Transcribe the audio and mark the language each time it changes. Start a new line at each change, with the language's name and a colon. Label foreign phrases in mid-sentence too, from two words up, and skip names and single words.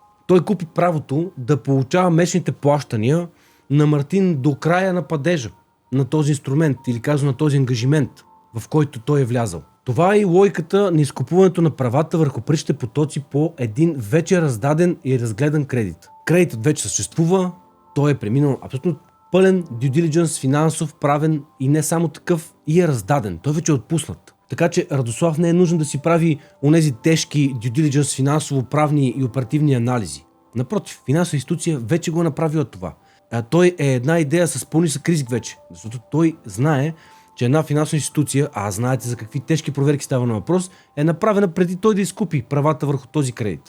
Bulgarian: Той купи правото да получава месечните плащания на Мартин до края на падежа на този инструмент или казано на този ангажимент, в който той е влязал. Това е и логиката на изкупуването на правата върху паричните потоци по един вече раздаден и разгледан кредит. Кредитът вече съществува, той е преминал абсолютно пълен
English: due diligence,
Bulgarian: финансов, правен и не само такъв, и е раздаден. Той вече е отпуснат. Така че Радослав не е нужно да си прави онези тежки
English: due diligence,
Bulgarian: финансово, правни и оперативни анализи. Напротив, финансова институция вече го е направила това. Той е една идея с по-нисък риск вече, защото той знае, че една финансова институция, а знаете за какви тежки проверки става на въпрос, е направена преди той да изкупи правата върху този кредит.